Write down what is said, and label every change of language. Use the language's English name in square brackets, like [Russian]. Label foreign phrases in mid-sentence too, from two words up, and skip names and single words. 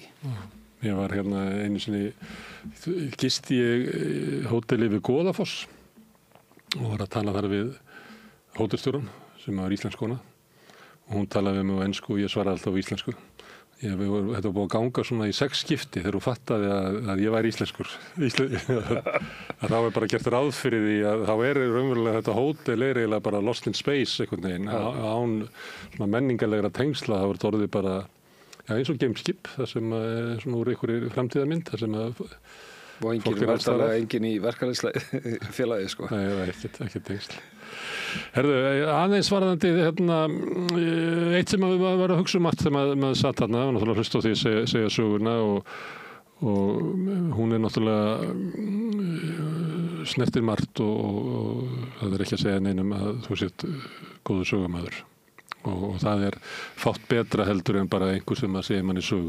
[Icelandic] Ég var hérna einu sinni, gisti ég hóteli við Goðafoss og var að tala þar við hótelstjóran sem var íslenskona og hún talaði við mig á ensku og ég svaraði alltaf á íslensku. Þetta var búið að ganga svona í 6 skipti þegar hún fattaði að ég væri íslenskur. Að þá bara gert ráð fyrir því að þá raunverulega þetta hótel eiginlega bara [English] lost in space [Icelandic] einhvern veginn, án svona menningarlegra tengsla. Það var orðið bara eins og geimskip, það sem svona úr einhverju framtíðarmynd, það sem og engin í verkalýðsfélagi, sko. Nei, það er ekki tengsl. Herðu, aðeins varðandi eitt sem við varum að hugsa allt þegar maður satt þarna, það var náttúrulega hlust á því að segja söguna og hún náttúrulega snertir margt og það ekki að segja neinum að þú sért góður sögumæður og það fátt betra heldur en bara einhver sem að segja manni sögu.